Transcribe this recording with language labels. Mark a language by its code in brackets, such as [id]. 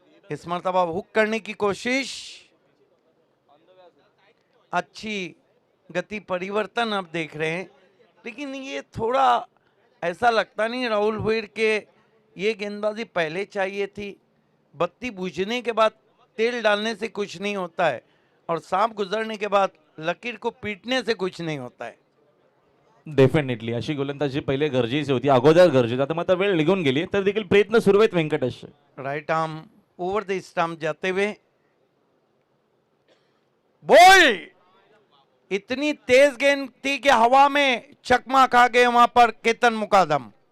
[hi] इस मरतबा हुक करने की कोशिश, अच्छी गति परिवर्तन अब देख रहे हैं। लेकिन ये थोड़ा ऐसा लगता नहीं राहुल भोईर के ये गेंदबाजी पहले चाहिए थी। बत्ती बुझने के बाद तेल डालने से कुछ नहीं होता है, और सांप गुजरने के बाद लकीर को पीटने से कुछ नहीं होता है। [mr] डेफिनेटली अशी गोलंदाजी पहिले गरजेची होती, अगोदर गरजेची, आता मात्र वेळ निघून गेली, तर देखील प्रयत्न सुरू आहेत व्यंकटेशचे. [en] right arm over the stump [hi] जाते हुए, बॉल इतनी तेज गेंद थी कि हवा में चकमा खा गए वहां पर केतन मुकादम।